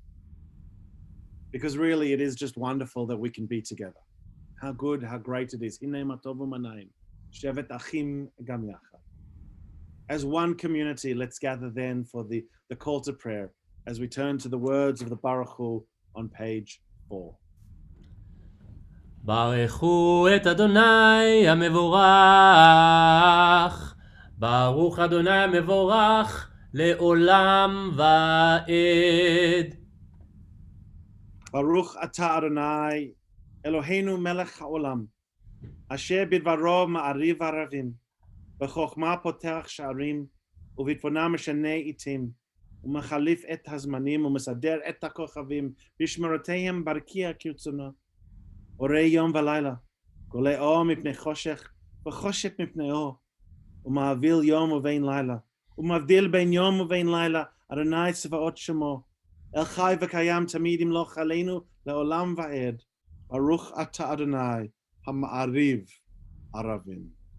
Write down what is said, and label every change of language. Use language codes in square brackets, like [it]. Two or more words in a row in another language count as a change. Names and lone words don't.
[en] Because really, it is just wonderful that we can be together. How good, how great it is. As one community, let's gather then for the call to prayer as we turn to the words of the Baruch Hu on page 4. [he] ברכו את אדוני המבורך, ברוך אדוני המבורך לעולם ועד. ברוך אתה אדוני אלוהינו מלך העולם אשר בדברו מעריב ערבים בחכמה פותח שערים, ובתבונה משנה עתים ומחליף את הזמנים ומסדר את הכוכבים במשמרותיהם ברקיע כרצונו בורא יום ולילה גולל אור מפני חושך וחושך מפני אור ומעביר יום ובין לילה ומבדיל בין יום ובין לילה אדוני צבאות שמו אל חי וקיים תמיד ימלוך עלינו לעולם ועד. ברוך אתה אדוני המעריב ערבים.